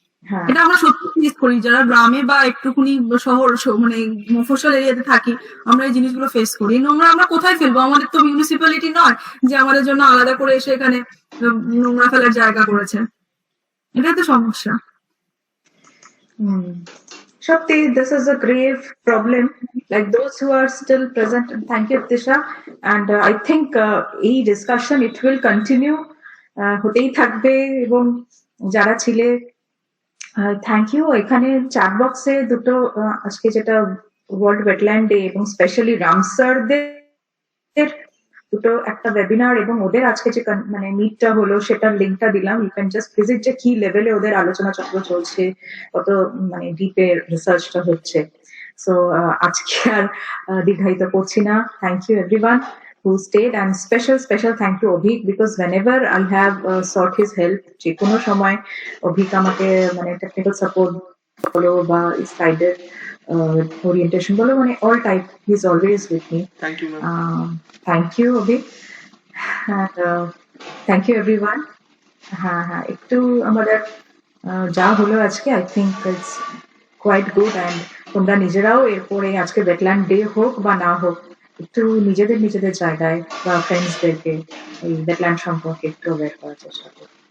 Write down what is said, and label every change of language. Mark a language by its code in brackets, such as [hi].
[bn] হ্যাঁ এটা আমরা সত্যি মিস করি যারা গ্রামে বা একটুখানি শহর মানে মফস্বল এরিয়াতে থাকি, আমরা এই জিনিসগুলো ফেস করি। এই নোংরা আমরা কোথায় ফেলবো? আমাদের তো মিউনিসিপ্যালিটি নয় যে আমাদের জন্য আলাদা করে এসে এখানে নোংরা ফেলার জায়গা করেছে। এটাই তো সমস্যা। [en] Shakti, this is a grave problem. Like those who are still present, and thank you, Tisha. And I think এই discussion it will continue. [bn] হতেই থাকবে এবং যারা ছিলে থ্যাংক ইউ। এখানে চ্যাট বক্সে দুটো আজকে যেটা ওয়ার্ল্ড ওয়েটল্যান্ড ডে এবং স্পেশালি রামসারদের দুটো একটা ওয়েবিনার এবং ওদের আজকে যে মানে মিটটা হলো সেটার লিঙ্কটা দিলাম। ইউ ক্যান জাস্ট ভিজিট যে কি লেভেলে ওদের আলোচনা চক্র চলছে, কত মানে ডিপের রিসার্চটা হচ্ছে। সো আজকে আর দীর্ঘায়িত করছি না। [en] Thank you everyone who stayed, and special thank to Obhik, because whenever I have sought his help, যে কোনো সময় Obhik আমাকে মানে technical support বলো বা গাইডেড ওরিয়েন্টেশন বলো, মানে all type, he is always with me. Thank you, ma'am. Thank you Obhik, and thank you everyone. [bn] হ্যাঁ একটু আমাদের যা হলো আজকে I think it's quite good, and তোমরা নিজেরাও এরপরে আজকে ওয়েটল্যান্ড ডে হোক বা না হোক একটু নিজেদের জায়গায় বা ফ্রেন্ডসদেরকে এই ওয়েটল্যান্ড সম্পর্কে একটু অ্যাওয়্যার করার চেষ্টা করো।